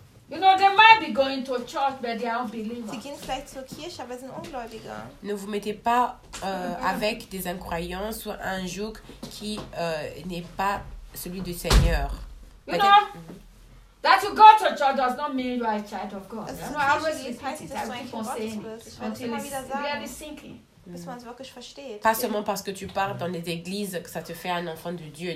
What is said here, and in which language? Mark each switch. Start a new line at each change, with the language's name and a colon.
English: You know, they might be going to church, but they are unbelievers.
German: Sie gehen vielleicht zur Kirche, aber sind Ungläubige.
French: Ne vous mettez pas avec des incroyants sur un joug qui n'est pas celui du Seigneur.
English: You know, that you go to church does not mean you are a child of God.
German: Es ist nicht, dass du ein Kind Gottes bist. Ich muss immer wieder sagen. Bis man es wirklich versteht.
French: Pas seulement parce que tu pars dans les églises que ça te fait un enfant de Dieu.